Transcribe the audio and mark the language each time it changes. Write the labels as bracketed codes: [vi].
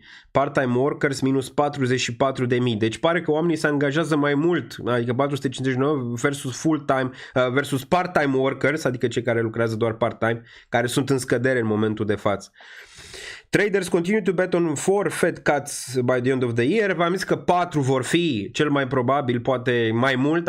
[en] Part-time workers minus 44.000. [ro] Deci pare că oamenii se angajează mai mult, adică 459 versus full-time versus part-time workers, adică cei care lucrează doar part-time, care sunt în scădere în momentul de față. [en] Traders continue to bet on 4 Fed cuts by the end of the year. [ro] V-am zis că 4 vor fi cel mai probabil, poate mai mult.